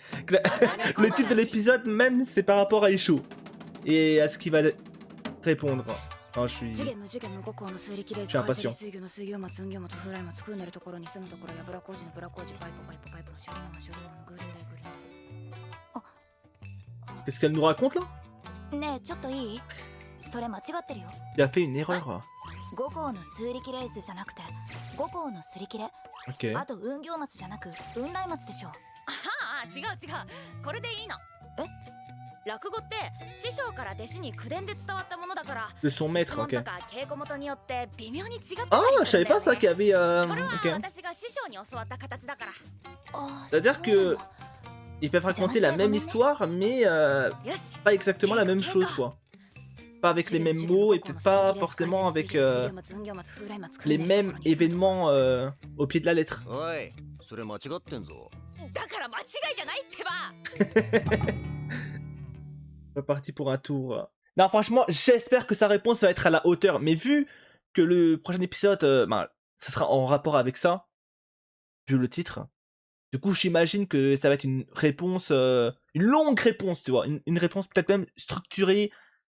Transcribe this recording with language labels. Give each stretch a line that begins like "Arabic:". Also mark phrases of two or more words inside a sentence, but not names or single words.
French: Le titre de l'épisode même, c'est par rapport à Isho. Et à ce qu'il va répondre. Non, je suis impatient. Qu'est-ce qu'elle nous raconte là?
Japanese: ねえちょっといい？それ間違ってるよ。
French: Il a fait une erreur.
Japanese: 5 校の数力レースじゃなくて5校のすり切れ。
French: Ok.
Japanese: あと運行松じゃなく運来松でしょ。ああ違う違うこれでいいの。え？落語って師匠から弟子に口伝で伝わったものだから
French: De son maître,
Japanese: 質問
French: ok.
Japanese: とか稽古元によって微妙に違ってたり
French: Ah, je
Japanese: する
French: savais
Japanese: んだ
French: pas
Japanese: よ
French: ça
Japanese: ね。
French: qu'il y avait.
Japanese: これは
French: Ok.
Japanese: 私が師匠に教わった形だから。
French: C'est-à-dire que ils peuvent raconter la même histoire, mais
Japanese: よし
French: pas exactement la même chose, quoi. Pas avec les mêmes mots et peut-être pas forcément avec les mêmes événements au pied de la lettre.
Japanese: おいそれ間違ってんぞ。だから間違いじゃないってば。
French: Pas parti pour un tour. Non, franchement, j'espère que sa réponse va être à la hauteur. Mais vu que le prochain épisode, ça sera en rapport avec ça, vu le titre. Du coup, j'imagine que ça va être une réponse, une longue réponse, tu vois, une réponse peut-être même structurée,